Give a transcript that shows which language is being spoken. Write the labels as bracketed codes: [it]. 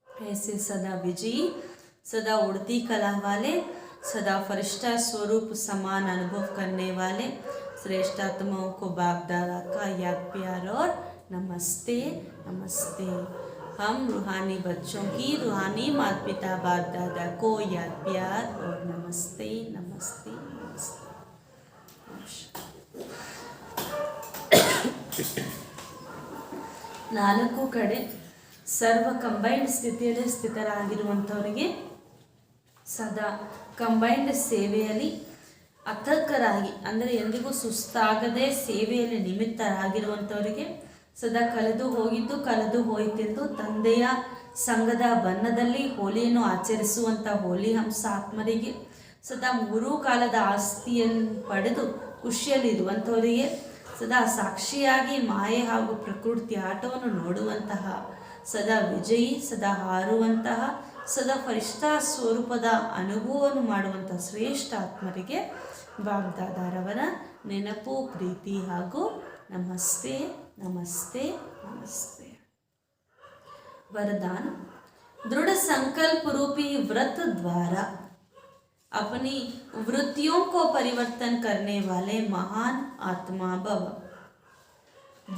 [hi] ऐसे सदा विजयी, सदा उड़ती कला वाले, सदा फरिश्ता स्वरूप समान अनुभव करने वाले श्रेष्ठ आत्माओं को बाप दादा का याद प्यार और नमस्ते नमस्ते. हम रूहानी बच्चों की रूहानी माता पिता बाप दादा को याद प्यार और नमस्ते नमस्ते नमस्ते. [kn] ನಾಲ್ಕು ಕಡೆ ಸರ್ವ ಕಂಬೈನ್ಡ್ ಸ್ಥಿತಿಯಲ್ಲಿ ಸ್ಥಿತರಾಗಿರುವಂಥವರಿಗೆ ಸದಾ ಕಂಬೈನ್ಡ್ ಸೇವೆಯಲ್ಲಿ ಅಥರ್ಕರಾಗಿ, ಅಂದರೆ ಎಂದಿಗೂ ಸುಸ್ತಾಗದೆ ಸೇವೆಯಲ್ಲಿ ನಿಮಿತ್ತರಾಗಿರುವಂಥವರಿಗೆ, ಸದಾ ಕಳೆದು ಹೋಯಿತೆಂದು ತಂದೆಯ ಸಂಘದ ಬಣ್ಣದಲ್ಲಿ ಹೋಲಿಯನ್ನು ಆಚರಿಸುವಂಥ ಹೋಲಿ ಹಂಸ ಆತ್ಮರಿಗೆ, ಸದಾ ಮೂರೂ ಕಾಲದ ಆಸ್ತಿಯನ್ನು ಪಡೆದು ಖುಷಿಯಲ್ಲಿರುವಂಥವರಿಗೆ, ಸದಾ ಸಾಕ್ಷಿಯಾಗಿ ಮಾಯೆ ಹಾಗೂ ಪ್ರಕೃತಿ ಆಟವನ್ನು ನೋಡುವಂತಹ, ಸದಾ ವಿಜಯಿ, ಸದಾ ಹಾರುವಂತಹ, ಸದಾ ಫರಿಷ್ಠಾ ಸ್ವರೂಪದ ಅನುಭವವನ್ನು ಮಾಡುವಂಥ ಶ್ರೇಷ್ಠ ಆತ್ಮರಿಗೆ ಬಾಪ್ ದಾದಾರವರ ನೆನಪು, ಪ್ರೀತಿ ಹಾಗೂ ನಮಸ್ತೆ ನಮಸ್ತೆ ನಮಸ್ತೆ. [hi] नमस्ते। वरदान। दृढ़ संकल्प रूपी व्रत द्वारा अपनी वृत्तियों को परिवर्तन करने वाले महान आत्मा भव।